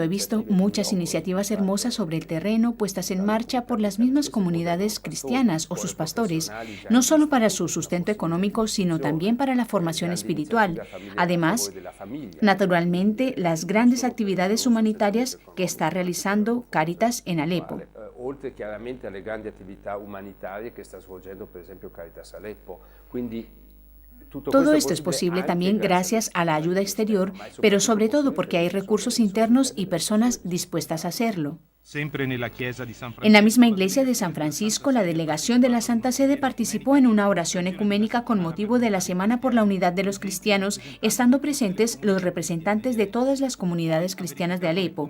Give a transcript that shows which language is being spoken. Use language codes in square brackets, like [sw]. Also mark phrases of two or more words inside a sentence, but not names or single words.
[es] He visto muchas iniciativas hermosas sobre el terreno puestas en marcha por las mismas comunidades cristianas o sus pastores, no solo para su sustento económico, sino también para la formación espiritual. Además, naturalmente, las grandes actividades humanitarias que está realizando Cáritas en Alepo. [it] Oltre chiaramente alle grandi attività umanitarie che sta svolgendo per esempio Caritas Aleppo. Quindi [es] todo esto es posible también gracias a la ayuda exterior, pero sobre todo porque hay recursos internos y personas dispuestas a hacerlo. En la misma iglesia de San Francisco, la delegación de la Santa Sede participó en una oración ecuménica con motivo de la Semana por la Unidad de los Cristianos, estando presentes los representantes de todas las comunidades cristianas de Alepo.